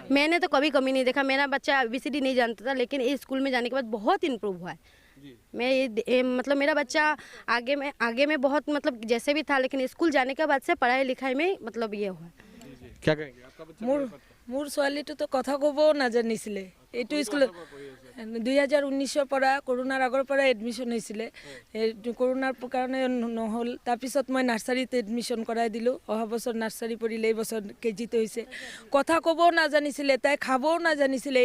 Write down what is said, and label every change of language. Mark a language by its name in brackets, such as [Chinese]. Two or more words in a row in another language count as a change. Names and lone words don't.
[Hindi] मैंने तो कभी कमी नहीं देखा। मेरा बच्चा ABCD नहीं जानता था, लेकिन इस स्कूल में जाने के बाद बहुत इम्प्रूव हुआ है। मतलब मेरा बच्चा आगे में बहुत मतलब जैसे भी था, लेकिन स्कूल जाने के बाद से पढ़ाई लिखाई में मतलब ये हुआ। क्या कहेंगे? आपका बच्चा [Assamese] मोर छोৱালীটো তো কথা ক'বও নাজানিছিলে। এইটো স্কুল 2019 পৰা কৰোণাৰ আগৰ পৰা এডমিশ্যন হৈছিলে। কৰোণাৰ কাৰণে নহ'ল, তাৰপিছত মই নাৰ্চাৰীত এডমিশ্যন কৰাই দিলোঁ। অহা বছৰ নাৰ্চাৰী পঢ়িলে, এই বছৰ কেজিতে হৈছে। কথা ক'বও নাজানিছিলে, তাই খাবও নাজানিছিলে।